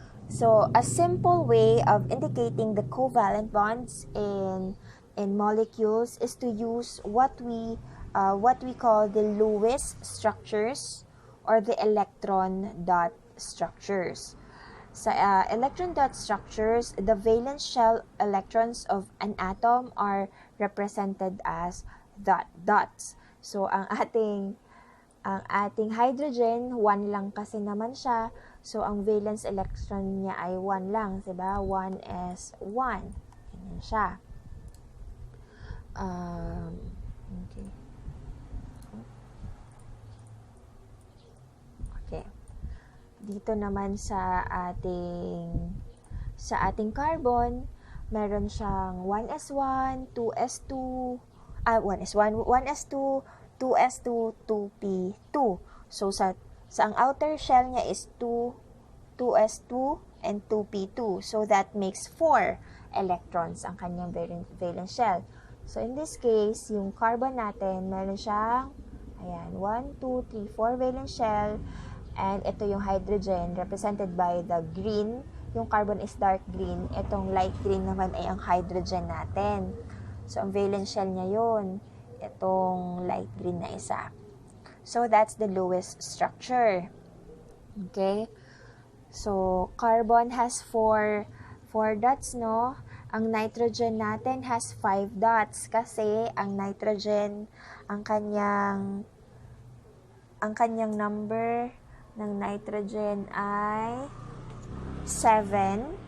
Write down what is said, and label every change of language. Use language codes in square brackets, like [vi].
[en] So, a simple way of indicating the covalent bonds in molecules is to use what we call the Lewis structures or the electron dot structures. Sa electron dot structures, the valence shell electrons of an atom are represented as dots. [tl] So, ang ating hydrogen, 1 lang kasi naman siya. So, ang valence electron niya ay 1 lang, diba? 1s1. Ganyan siya. Okay. Okay. Dito naman sa ating carbon, meron siyang 1s1, 2s2, 1s2, 2s2, 2p2. So, sa ang outer shell niya is 2s2 and 2p2. [en] So, that makes 4 electrons [tl] ang kanyang valence shell. [en] So, in this case, [tl] yung carbon natin, meron siyang, 1, 2, 3, 4 valence shell. [en] And [tl] ito yung [en] hydrogen, represented by the green. Yung carbon is dark green. [tl] Itong light green naman ay ang hydrogen natin. So, ang valence shell niya yun. Itong light green na isa. [en] So, that's the Lewis structure. Okay? So, carbon has 4 4 dots, no? [tl] Ang nitrogen natin [en] has 5 dots [tl] kasi ang nitrogen, ang kanyang number ng nitrogen ay 7.